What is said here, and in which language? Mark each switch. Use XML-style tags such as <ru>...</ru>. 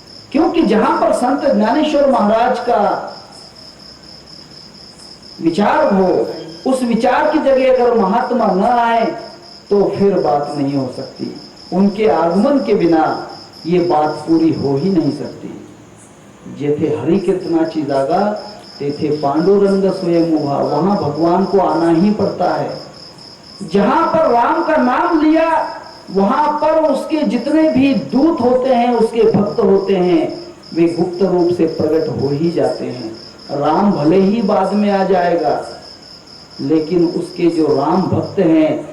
<hi>क्योंकि जहां पर संत ज्ञानेश्वर महाराज का विचार हो, उस विचार की जगह अगर महात्मा न आए तो फिर बात नहीं हो सकती। उनके आगमन के बिना ये बात पूरी हो ही नहीं सकती।</hi> <mr>जेथे हरि कीर्तनाची जागा तेथे पांडुरंग स्वयं उभा।</mr> <hi>वहां भगवान को आना ही पड़ता है। जहां पर राम का नाम लिया, वहां पर उसके जितने भी दूत होते हैं, उसके भक्त होते हैं, वे गुप्त रूप से प्रकट हो ही जाते हैं। राम भले ही बाद में आ जाएगा, लेकिन उसके जो राम भक्त हैं</hi>